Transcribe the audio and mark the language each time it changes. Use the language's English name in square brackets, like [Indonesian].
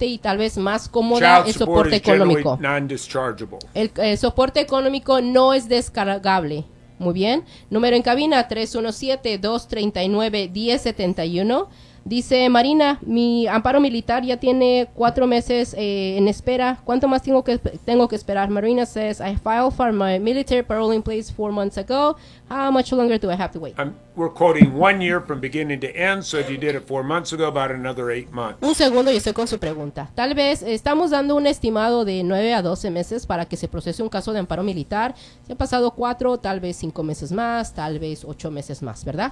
[Spanish] y tal vez más cómoda el soporte económico. El soporte económico no es descargable. Muy bien. Número en cabina 317-239-1071. Dice Marina, mi amparo militar ya tiene 4 meses en espera. ¿Cuánto más tengo que esperar? [English] Marina says, I filed for my military parole in place 4 months ago. How much longer do I have to wait? We're quoting 1 year from beginning to end, so if you did it 4 months ago, about another 8 months. [Spanish] Un segundo, yo estoy con su pregunta. Tal vez estamos dando un estimado de 9 a 12 meses para que se procese un caso de amparo militar. Si han pasado 4, tal vez 5 meses más, tal vez 8 meses más, ¿verdad?